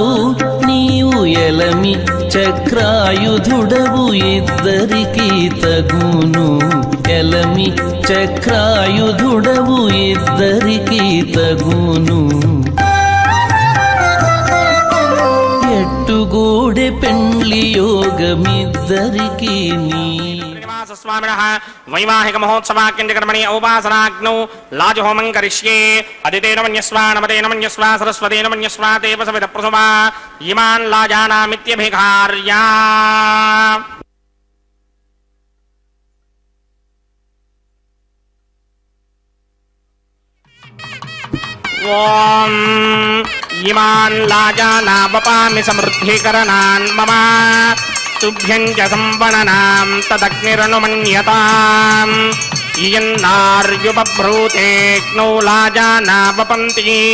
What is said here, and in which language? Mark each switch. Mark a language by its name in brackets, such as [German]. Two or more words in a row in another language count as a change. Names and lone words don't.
[Telugu] నీవు ఎలమి చక్రాయుధుడవు ఇద్దరికి తగును. ఎలమి చక్రాయుధుడవు ఇద్దరికి తగును. ఎట్టుగూడె పెండ్లి యోగమిద్దరికి నీ [Sanskrit] स्वामिनः वैवाहिक महोत्सवाक्यकर्मणि औपासनाग्नौ लाजहोमं करिष्ये अदितेन मन्यस्वा नमतेन मन्यस्वा सरस्वतेन मन्यस्वा तेव सवित प्रसुमा इमान् लाजानामित्यभिघार्या। ओम इमान् लाजानावपामि समृद्धिकरणान् मम तुभ्यं च संवननां तदग्निरनुमन्यताम् इयन्नार्युपभ्रूतेऽग्नौ लाजानावपन्ति